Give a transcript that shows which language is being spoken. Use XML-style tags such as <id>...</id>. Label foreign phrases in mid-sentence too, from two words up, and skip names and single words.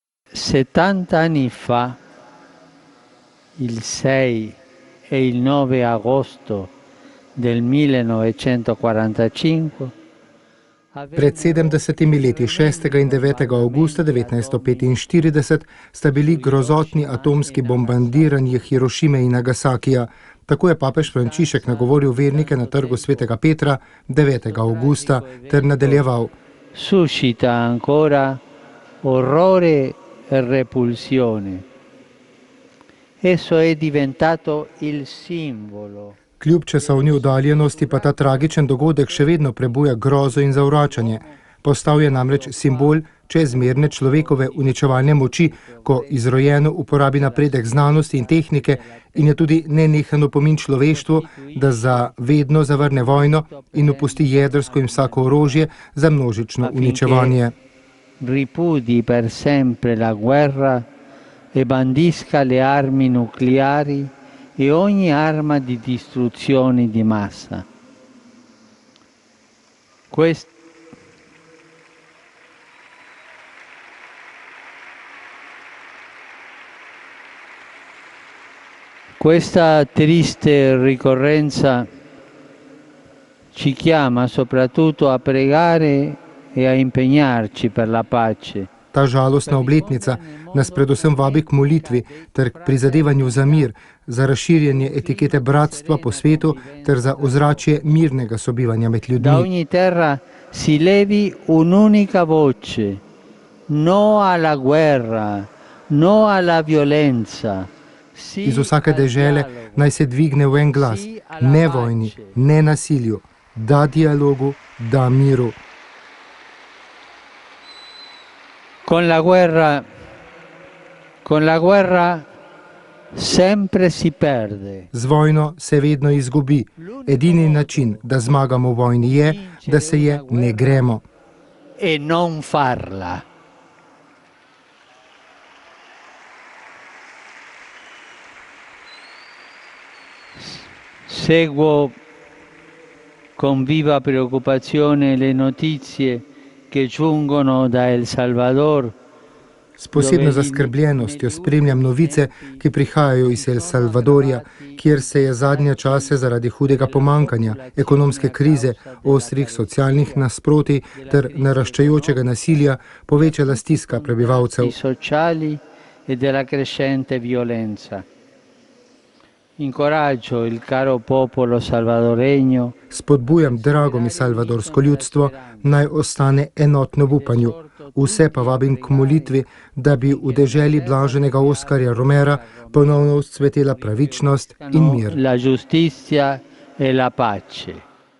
<it>70 anni fa, il 6 e il 9 agosto del 1945,</it> <sl>Pred 70 leti, 6. in 9. avgusta 1945, sta bili grozotni atomski bombardiranji Hirošime in Nagasakija. Tako je papež Frančišek nagovoril vernike na trgu svetega Petra 9. avgusta ter nadaljeval.</sl> <it>Suscita ancora orrore e repulsione. Esso è diventato il simbolo.</it> <sl>Kljub časovni oddaljenosti pa ta tragičen dogodek še vedno prebuja grozo in zavračanje. Postal je namreč simbol čezmerne človekove uničevalne moči, ko izrojeno uporabi napredek znanosti in tehnike in je tudi nenehen opomin človeštvu, da za vedno zavrne vojno in opusti jedrsko in vsako orožje za množično uničevanje.</sl> <it>Ripudi per sempre la guerra e bandisca le armi nucleari e ogni arma di distruzione di massa. Questa triste ricorrenza ci chiama soprattutto a pregare e a impegnarci per la pace.</it> <sl>Ta žalostna obletnica nas predvsem vabi k molitvi ter k prizadevanju za mir, za razširjanje etikete bratstva po svetu ter za ozračje mirnega sobivanja med ljudmi.</sl> <it>Da ogni terra si levi un'unica voce, no alla guerra, no alla violenza.</it> <sl>Iz vsake dežele naj se dvigne v en glas, ne vojni, ne nasilju, da dialogu, da miru.</sl> <it>Con la guerra sempre si perde.</it> <sl>Z vojno se vedno izgubi. Edini način, da zmagamo v vojni, je, da se je ne gremo.</sl> <it>E non farla. Seguo con viva preoccupazione le notizie che giungono da El Salvador.</it> <sl>S posebno zaskrbljenostjo spremljam novice, ki prihajajo iz El Salvadorja, kjer se je zadnje čase zaradi hudega pomankanja, ekonomske krize, ostrih socialnih nasprotij ter naraščajočega nasilja povečala stiska prebivalcev.</sl> <it>Incoraggio il caro popolo salvadoreño.</it> <sl>Spodbujam drago mi salvadorsko ljudstvo, naj ostane enotno v upanju. Vse pa vabim k molitvi, da bi v deželi blaženega Oskarja Romera ponovno vzcvetela pravičnost in mir.</sl> <it>La giustizia e la pace.</it>